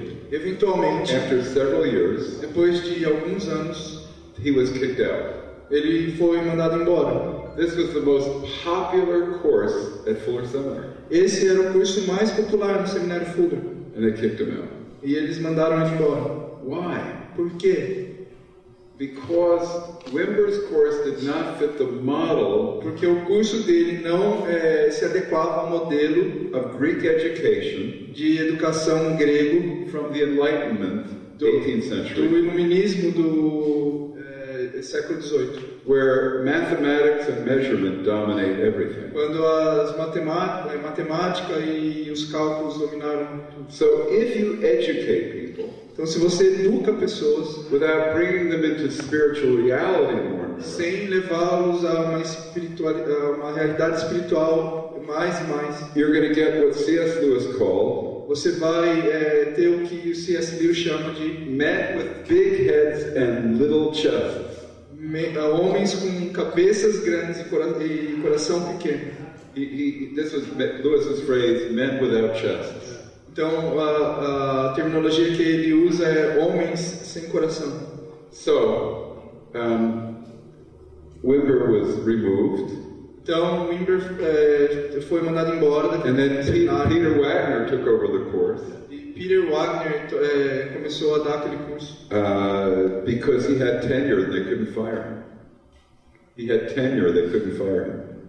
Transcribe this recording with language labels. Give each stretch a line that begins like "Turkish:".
Portuguese: Eventualmente,
English: after several years,
Portuguese: depois de alguns anos,
English: he was kicked out.
Portuguese: Ele foi mandado embora.
English: This was the most popular course at Fuller Seminary.
Portuguese: Esse era o curso mais popular no Seminário Fuller.
English: And they kicked him out.
Portuguese: E eles mandaram ele embora.
English: Why?
Portuguese: Por quê?
English: Because Wimber's course did not fit the model.
Portuguese: Porque o curso dele não se adequava ao modelo
English: of Greek education
Portuguese: de educação grego
English: from the Enlightenment, 18th century,
Portuguese: do iluminismo do século XVIII.
English: Where mathematics and measurement dominate everything.
Portuguese: Quando as matemática e os cálculos dominaram tudo.
English: So if you educate people,
Portuguese: então se você educa pessoas,
English: without bringing them into spiritual reality more,
Portuguese: sem levá-los a uma realidade espiritual mais e mais.
English: You're going to get what C.S. Lewis called,
Portuguese: você vai ter o que o C.S. Lewis chama de
English: men with big heads and little chests.
Portuguese: Homens com cabeças grandes e coração pequeno.
English: This was Lewis's phrase, men without chests.
Portuguese: Então a terminologia que ele usa é homens sem coração.
English: So, Wimber was removed.
Portuguese: Então Wimber foi mandado embora.
English: And then Peter Wagner took over the course.
Portuguese: E Peter Wagner começou a dar aquele curso.
English: Because he had tenure, they couldn't fire him. He had tenure, they couldn't fire him.